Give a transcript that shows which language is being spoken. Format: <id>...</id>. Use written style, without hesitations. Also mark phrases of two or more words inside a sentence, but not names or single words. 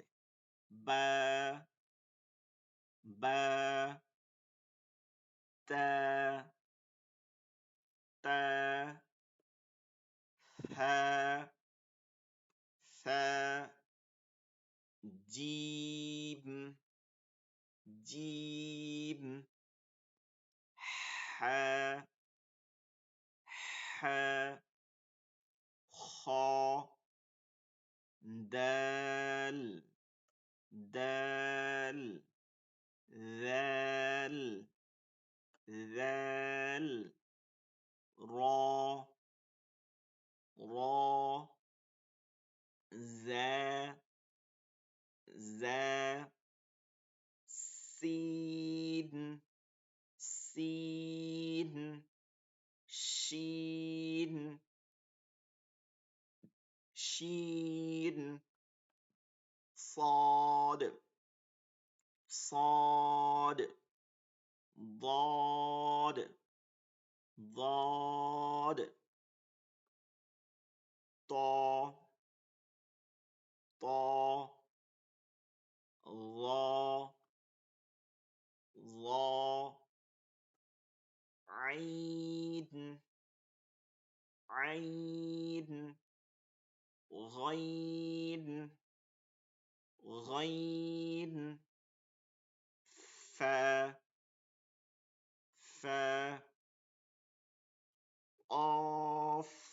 <ar>با، با، تا، تا، حا، ثا، جيم، جيم، حا, حا، خا، دال، دال, ذال، ذال، را، را، زا، زا، سين، سين، شين، شين، صاد، صاد، ضاد، ضاد، طا، طا، ظا، ظا، عين، عين، غين، غين، فا، فا، قاف،</ar>